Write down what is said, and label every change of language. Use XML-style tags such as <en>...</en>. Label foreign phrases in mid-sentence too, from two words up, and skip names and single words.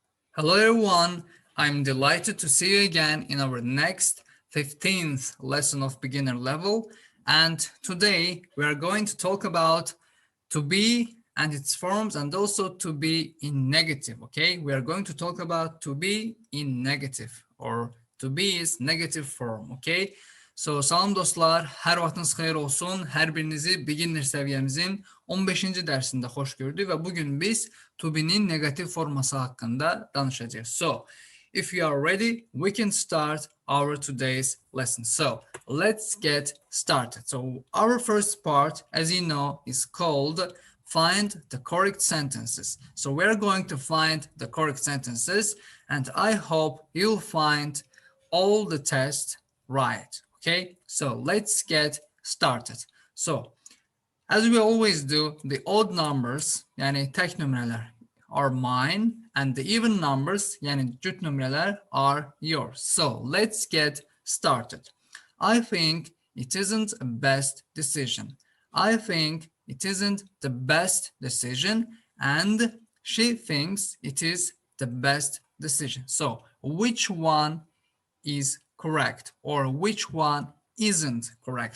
<en>Hello everyone, I'm delighted to see you again in our next 15th lesson of beginner level, and today we are going to talk about to be and its forms and also to be in negative, okay? We are going to talk about to be in negative or to be is negative form, okay?</en> <az>So salam dostlar, hər vaxtınız xeyir olsun. Hər birinizi beginner səviyyəmizin 15-ci dərsində xoş gördük və bugün biz</az> <en>to be-nin</en> <az>negativ forması haqqında danışacağız.</az> <en>So, if you are ready, we can start our today's lesson. So, let's get started. So, our first part, as you know, is called find the correct sentences. So, we're going to find the correct sentences, and I hope you'll find all the tests right. Okay, so let's get started. So, as we always do, the odd numbers,</en> <az>yani tek nömrələr,</az> <en>are mine, and the even numbers,</en> <az>yani cüt nömrələr,</az> <en>are yours. So, let's get started. I think it isn't a best decision. I think it isn't the best decision, and she thinks it is the best decision. So, which one is correct or which one isn't correct?</en>